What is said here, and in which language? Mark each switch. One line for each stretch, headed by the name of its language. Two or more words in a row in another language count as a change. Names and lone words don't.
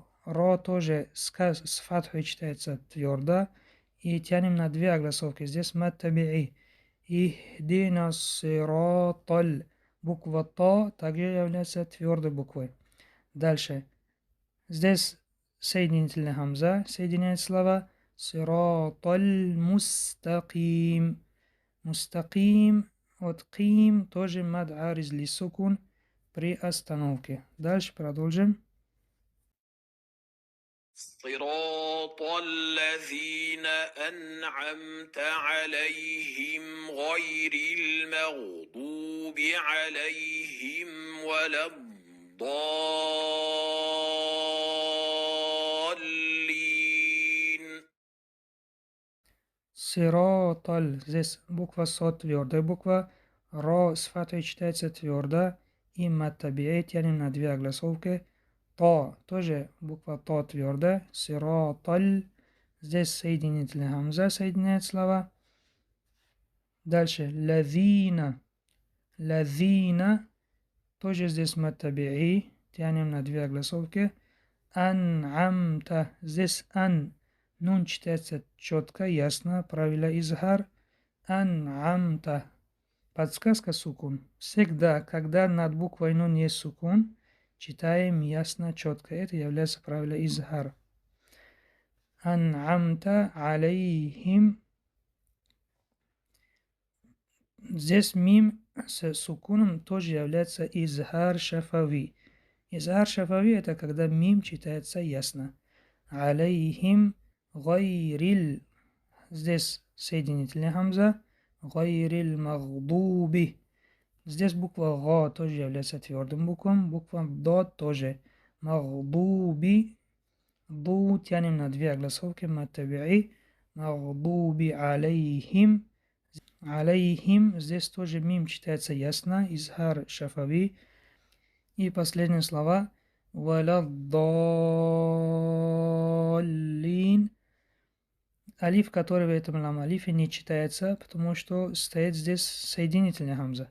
Russian: Ро тоже с фатхой читается твердо. И тянем на две огласовки.
Arabic: Здесь مد طبيعي. اهدنا الصراط.
Russian: Буква То также является твердой буквой. Дальше. Здесь соединительная хамза соединяет слова.
Arabic: الصراط المستقيم.
Russian: Мустаким от ким тоже
Arabic: مد عارض للسكون
Russian: при остановке. Дальше продолжим.
Arabic: صراط الذين أنعمت عليهم غير المغضوب عليهم ولا الضالين
Russian: Сироталь. Здесь буква Сот твердая буква. Ро с фатой читается твердо. И
Arabic: مد طبيعي
Russian: тянем на две огласовки. То тоже буква То твердая. Сироталь. Здесь соединительная хамза соединяет слова. Дальше. Лазина. Лазина. Тоже здесь
Arabic: مد طبيعي.
Russian: Тянем на две огласовки. Ан'амта. Здесь ан. Нун читается четко, ясно. Правило изхар. Ан'амта. Подсказка сукун. Всегда, когда над буквой нун есть сукун, читаем ясно, четко. Это является правило изхар.
Arabic: أنعمت عليهم.
Russian: Здесь мим с сукуном тоже является
Arabic: إظهار شفوي. إظهار شفوي
Russian: это когда мим читается ясно.
Arabic: عليهم غير.
Russian: Здесь соединительная хамза.
Arabic: غير المغضوب.
Russian: Здесь буква Га тоже является твердым буквом. Буква Дот тоже. Магдуби. Ду тянем на две огласовки.
Arabic: مد طبيعي. المغضوب عليهم.
Russian: Алейхим. Здесь тоже мим читается ясно.
Arabic: إظهار شفوي.
Russian: И последние слова. Валаддаллин. Алиф, который в этом
Arabic: لام ألف
Russian: не читается, потому что стоит здесь соединительная хамза.